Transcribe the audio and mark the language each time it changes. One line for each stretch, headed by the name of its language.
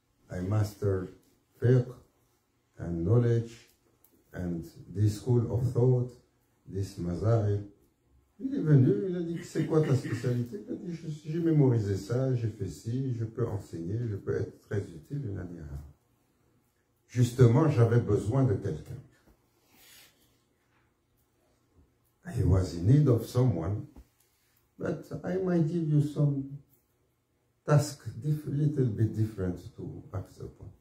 English: I master fiqh and knowledge and this school of thought, this mazahib.
French: Il est venu, il a dit, c'est quoi ta spécialité? Il a dit, j'ai mémorisé ça, j'ai fait ci, je peux enseigner, je peux être très utile. Il a dit, ah. Justement, j'avais besoin de quelqu'un.
English: I was in need of someone, but I might give you some task little bit different to accept.